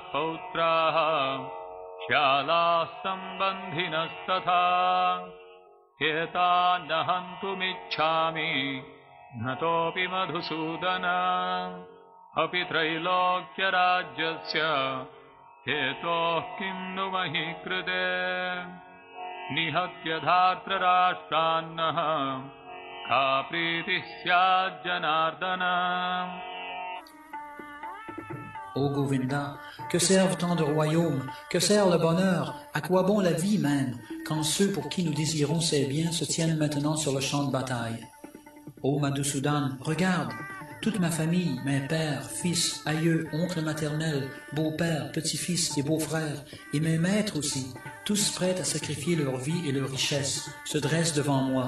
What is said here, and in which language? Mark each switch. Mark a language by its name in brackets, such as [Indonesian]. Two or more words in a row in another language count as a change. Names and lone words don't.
[Sanskrit] पौत्राः श्यालाः सम्बन्धिनस्तथा एतान्न हन्तुमिच्छामि घ्नतोऽपि मधुसूदन अपि त्रैलोक्यराज्यस्य हेतोः किं नु महीकृते निहत्य धार्तराष्ट्रान्नः का प्रीतिः स्याज्जनार्दन. [French] Ô Govinda, que servent tant de royaumes, que sert le bonheur, à quoi bon la vie même, quand ceux pour qui nous désirons ces biens se tiennent maintenant sur le champ de bataille? Ô Madhusudan, regarde, toute ma famille, mes pères, fils, aïeux, oncles maternels, beaux-pères, petits-fils et beaux-frères, et mes maîtres aussi, tous prêts à sacrifier leur vie et leur richesse, se dressent devant moi.